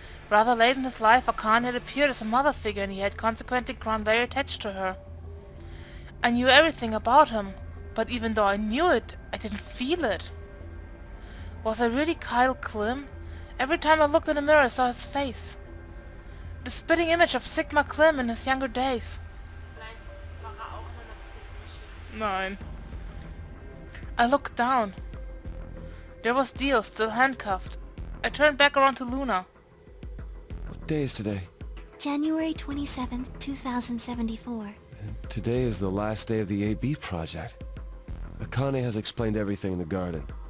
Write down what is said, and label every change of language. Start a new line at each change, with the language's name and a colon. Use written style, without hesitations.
English: Rather late in his life, Akane had appeared as a mother figure and he had consequently grown very attached to her. I knew everything about him, but even though I knew it, I didn't feel it. Was I really Kyle Klim? Every time I looked in the mirror I saw his face. The spitting image of Sigma Klim in his younger days.
German: Vielleicht war auch in einer bestimmten Maschine. Nein.
English: I looked down. There was Ziel, still handcuffed. I turned back around to Luna. What day is today? January 27th, 2074. And today is the last day of the AB project. Akane has explained everything in the garden.